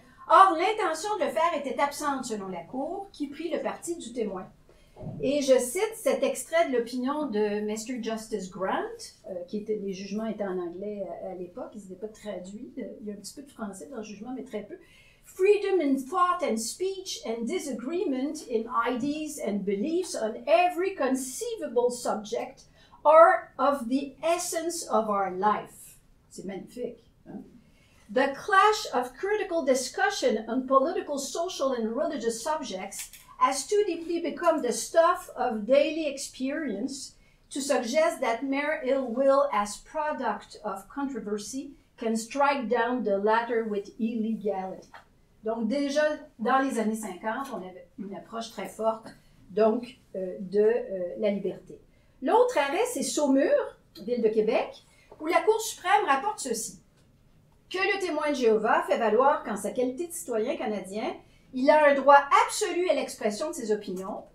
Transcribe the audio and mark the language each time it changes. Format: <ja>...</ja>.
<fr>Or, l'intention de le faire était absente selon la Cour, qui prit le parti du témoin. Et je cite cet extrait de l'opinion de Mr. Justice Grant, les jugements étaient en anglais à l'époque, ils n'étaient pas traduits, il y a un petit peu de français dans le jugement, mais très peu.</fr> <en>Freedom in thought and speech and disagreement in ideas and beliefs on every conceivable subject are of the essence of our life.</en> <fr>C'est magnifique. Hein?</fr> <en>The clash of critical discussion on political, social, and religious subjects has too deeply become the stuff of daily experience to suggest that mere ill will as product of controversy can strike down the latter with illegality.</en> <fr>Donc déjà, dans les années 50, on avait une approche très forte donc, de la liberté. L'autre arrêt, c'est Saumur, ville de Québec, où la Cour suprême rapporte ceci, que le témoin de Jéhovah fait valoir qu'en sa qualité de citoyen canadien, il a un droit absolu à l'expression de ses opinions.</fr>